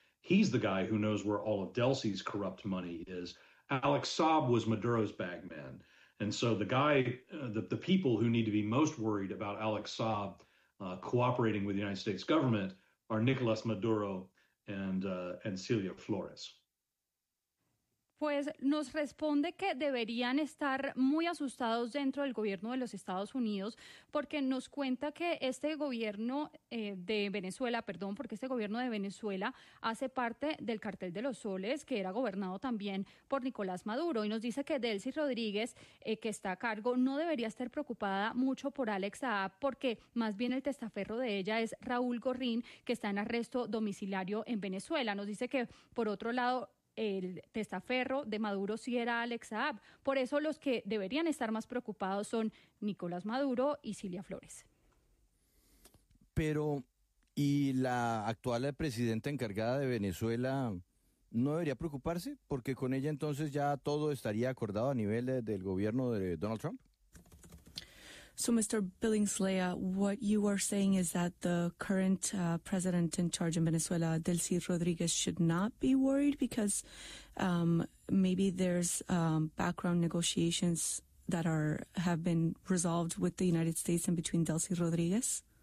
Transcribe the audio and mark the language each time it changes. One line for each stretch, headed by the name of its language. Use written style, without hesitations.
English: He's the guy who knows where all of Delcy's corrupt money is. Alex Saab was Maduro's bagman. And so the guy, the people who need to be most worried about Alex Saab cooperating with the United States government are Nicolas Maduro and Celia Flores.
Spanish: Pues nos responde que deberían estar muy asustados dentro del gobierno de los Estados Unidos, porque nos cuenta que este gobierno de Venezuela hace parte del Cartel de los Soles, que era gobernado también por Nicolás Maduro, y nos dice que Delcy Rodríguez, que está a cargo, no debería estar preocupada mucho por Alex Saab, porque más bien el testaferro de ella es Raúl Guarín, que está en arresto domiciliario en Venezuela. Nos dice que, por otro lado, el testaferro de Maduro sí era Alex Saab. Por eso los que deberían estar más preocupados son Nicolás Maduro y Cilia Flores. Pero, ¿y la actual presidenta encargada de Venezuela no debería preocuparse? Porque con ella entonces ya todo estaría acordado a nivel del gobierno de Donald Trump.
English: So, Mr. Billingslea, what you are saying is that the current president in charge in Venezuela, Delcy Rodríguez, should not be worried because maybe there's background negotiations that have been resolved with the United States and between Delcy Rodríguez?